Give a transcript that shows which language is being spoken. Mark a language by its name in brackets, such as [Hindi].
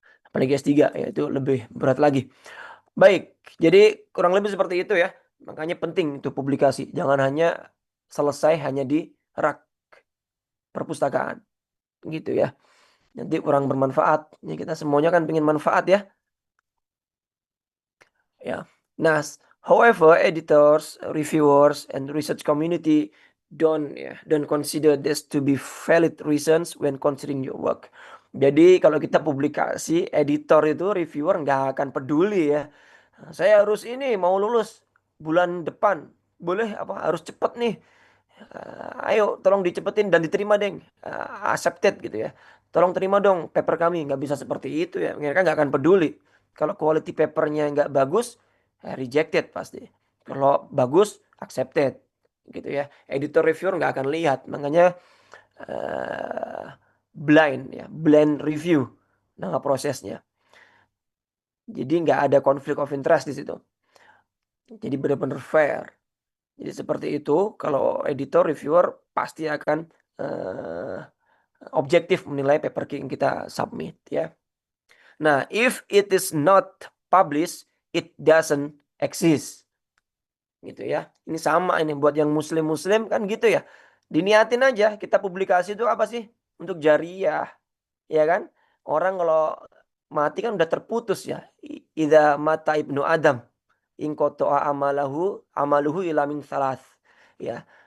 [Indonesian] Apalagi S3 ya itu lebih berat lagi. Baik, jadi kurang lebih seperti itu ya. Makanya penting itu publikasi. Jangan hanya selesai hanya di rak perpustakaan gitu ya. Nanti kurang bermanfaat. Ya kita semuanya kan pengen manfaat ya. Ya. [English] Nah, however, editors, reviewers, and research community don't consider this to be valid reasons when considering your work. [Indonesian] Jadi kalau kita publikasi, editor itu reviewer nggak akan peduli ya. Saya harus ini mau lulus bulan depan. Boleh apa harus cepet nih. Ayo tolong dicepetin dan diterima deng. Accepted gitu ya. Tolong terima dong paper kami. Nggak bisa seperti itu ya. Mereka nggak akan peduli. Kalau quality papernya nggak bagus, rejected pasti. Kalau bagus, accepted gitu ya. Editor reviewer nggak akan lihat. Makanya eh, blind review nama prosesnya. Jadi nggak ada konflik of interest di situ. Jadi benar-benar fair. Jadi seperti itu, kalau editor, reviewer pasti akan eh, objektif menilai paper yang kita submit ya. [English] Nah, if it is not published, it doesn't exist. [Indonesian] gitu ya. Ini sama ini buat yang muslim-muslim kan gitu ya. Diniatin aja kita publikasi itu apa sih? Untuk jariah, ya kan? Orang kalau mati kan udah terputus ya. [Arabic] Idza mata ibnu Adam in qata'a amaluhu ila min salas. [Indonesian] Ya.